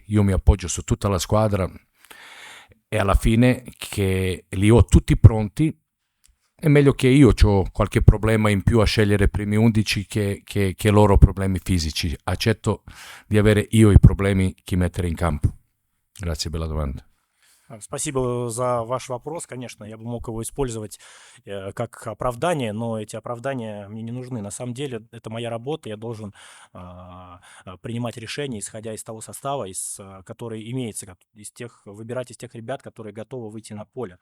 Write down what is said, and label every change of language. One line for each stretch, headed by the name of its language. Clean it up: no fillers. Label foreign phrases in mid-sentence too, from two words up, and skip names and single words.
Italian: Io mi appoggio su tutta la squadra e alla fine che li ho tutti pronti. È meglio che io ho qualche problema in più a scegliere i primi 11 che loro problemi fisici. Accetto di avere io i problemi che mettere in campo. Grazie per la domanda.
Russian: Спасибо за ваш вопрос. Конечно, я бы мог его использовать как оправдание, но эти оправдания мне не нужны. На самом деле, это моя работа, я должен принимать решения, исходя из того состава, который имеется, выбирать из тех ребят, которые готовы выйти на поле.